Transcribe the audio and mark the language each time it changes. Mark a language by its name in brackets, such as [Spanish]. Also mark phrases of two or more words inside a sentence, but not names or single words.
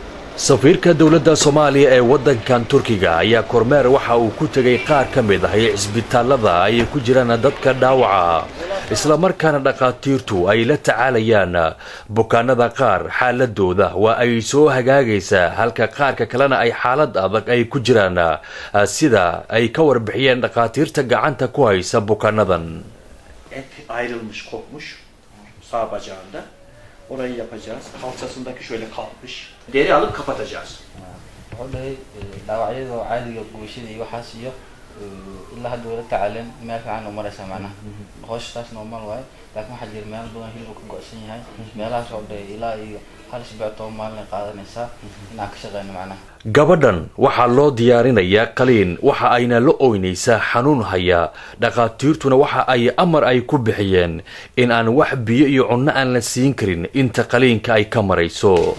[Somali] safiirka dawladda Soomaaliya ee wadankan Turkiga ayaa kormeer waxa uu ku tagay qaar ka mid ah isbitaalada ay ku jiraan dadka dhaawaca isla markaana dhaqaatiirtu ay la tacaalayaan bukaanada qaar xaaladooda waa ay soo hagaagaysaa halka qaarka kalena ay xaalad adag ay ku jiraan sida ay ka warbixiyeen dhaqaatiirta gacanta ku haysa bukaanadan. [Turkish] Ayrılmış, kopmuş sağ bacağında. Orayı yapacağız. Kalçasındaki şöyle kalkmış. Deri alıp kapatacağız. [Somali] Orayı dhaawacyada caadiga bulshada iyo waxaas iyo ilaa hadda wala tacaalan meel fiican oo maraysa macnaha hooshtaas normal waaye laakiin waxa jira meel badan hilibka ka go'san yahay meelahaas oo dhay ilaa iyo hal isbuuc oo maalin qaadanaysa inaan ka shaqeyno macnaha. Gabadhan waxaa loo diyaarinayaa qaliin waxa ayna la ooynaysaa xanuun haya dhaqaatiirtuna waxa ay amar ay ku bixiyeen in aan wax biyo iyo cunno aan la siin karin inta qaliinka ay ka marayso.